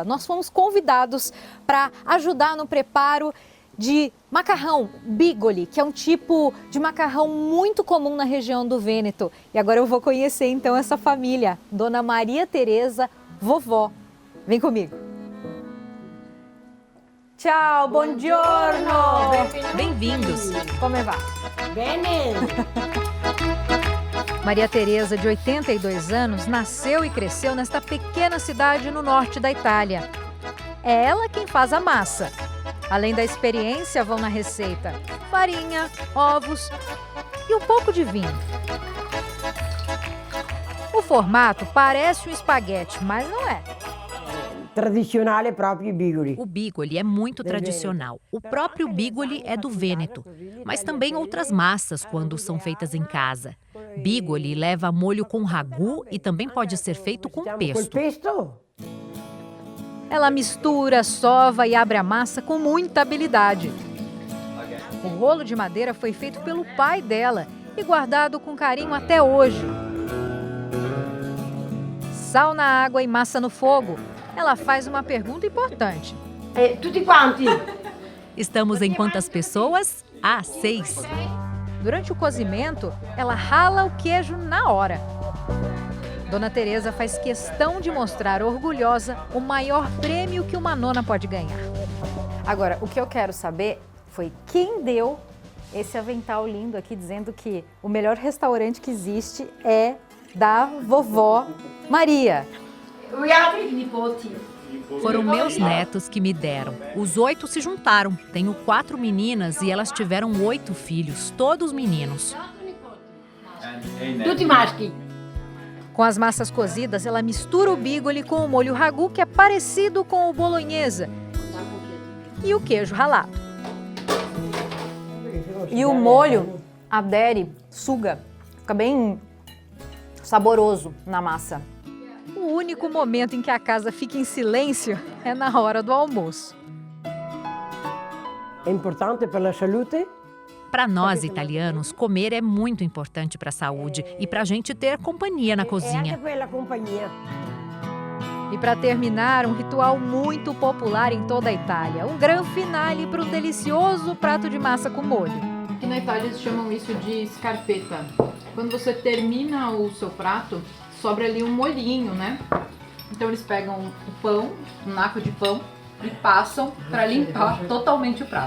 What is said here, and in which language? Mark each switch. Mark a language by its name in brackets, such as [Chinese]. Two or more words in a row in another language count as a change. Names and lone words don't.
[Portuguese] Nós fomos convidados para ajudar no preparo de macarrão bigoli, que é um tipo de macarrão muito comum na região do Vêneto. E agora eu vou conhecer então essa família, Dona Maria Teresa, vovó. Vem comigo. [Italian] Ciao, buongiorno. [Portuguese] Bem-vindos. [Italian] Come va? Bene. [Portuguese] Maria Teresa, de 82 anos, nasceu e cresceu nesta pequena cidade no norte da Itália. É ela quem faz a massa. Além da experiência, vão na receita farinha, ovos e um pouco de vinho. O formato parece um espaguete, mas não é. [Italian] Tradicionale proprio bigoli. [Portuguese] O bigoli é muito tradicional. O próprio bigoli é do Vêneto, mas também outras massas quando são feitas em casa. Bigoli leva molho com ragu e também pode ser feito com pesto. Ela mistura, sova e abre a massa com muita habilidade. O rolo de madeira foi feito pelo pai dela e guardado com carinho até hoje. Sal na água e massa no fogo. Ela faz uma pergunta importante. [Italian] Tutti quanti? [Portuguese] Estamos em quantas pessoas? 6. Durante o cozimento, ela rala o queijo na hora. Dona Teresa faz questão de mostrar orgulhosa o maior prêmio que uma nona pode ganhar. Agora, o que eu quero saber foi quem deu esse avental lindo aqui, dizendo que o melhor restaurante que existe é da vovó Maria. Foram meus netos que me deram. Os 8 se juntaram. Tenho 4 meninas e elas tiveram 8 filhos, todos meninos. [Italian] Tutti maschi. [Portuguese] Com as massas cozidas, ela mistura o bigoli com o molho ragu, que é parecido com o bolonhesa, e o queijo ralado. E o molho adere, suga, fica bem saboroso na massa. O único momento em que a casa fica em silêncio é na hora do almoço. É importante para a saúde? Para nós italianos, comer é muito importante para a saúde e para a gente ter companhia na cozinha. E para terminar, um ritual muito popular em toda a Itália, um [Italian] gran finale [Portuguese] para um delicioso prato de massa com molho. Aqui na Itália eles chamam isso de scarpetta. Quando você termina o seu prato, sobra ali um molhinho, né? Então eles pegam o pão, um naco de pão, e passam para limpar totalmente o prato.